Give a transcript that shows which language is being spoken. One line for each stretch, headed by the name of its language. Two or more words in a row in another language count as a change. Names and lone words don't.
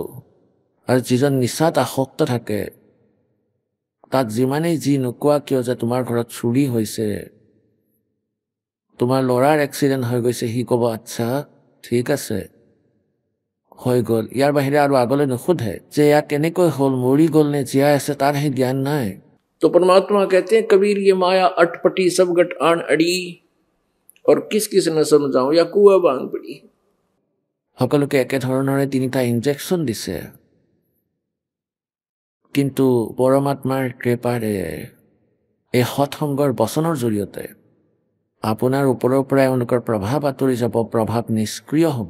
Assamese: আৰু যিজন নিচাত আসক্ত থাকে, তাক যিমানেই যি নোকোৱা কিয় যে তোমাৰ ঘৰত চুৰি হৈছে, তোমাৰ ল'ৰাৰ এক্সিডেণ্ট হৈ গৈছে, সি ক'ব আচ্ছা ঠিক আছে, হৈ গ'ল। ইয়াৰ বাহিৰে আৰু আগলৈ নুসুধে যে এয়া কেনেকৈ হ'ল, মৰি গ'ল নে জীয়াই আছে, তাৰ সেই জ্ঞান নাই।
Hindi: तो परमात्मा कहते हैं कबीर, ये माया अटपटी सब गट आन अड़ी, और किस किस न समझाऊं, या कुआ बांग पड़ी।
Assamese: সকলোকে একেধৰণৰে 3টা ইনজেকশ্যন দিছে। কিন্তু পৰমাত্মাৰ কৃপাৰে এই সৎসংগৰ বচনৰ জৰিয়তে আপোনাৰ ওপৰৰ পৰা এওঁলোকৰ প্ৰভাৱ আঁতৰি যাব, প্ৰভাৱ নিষ্ক্ৰিয় হ'ব।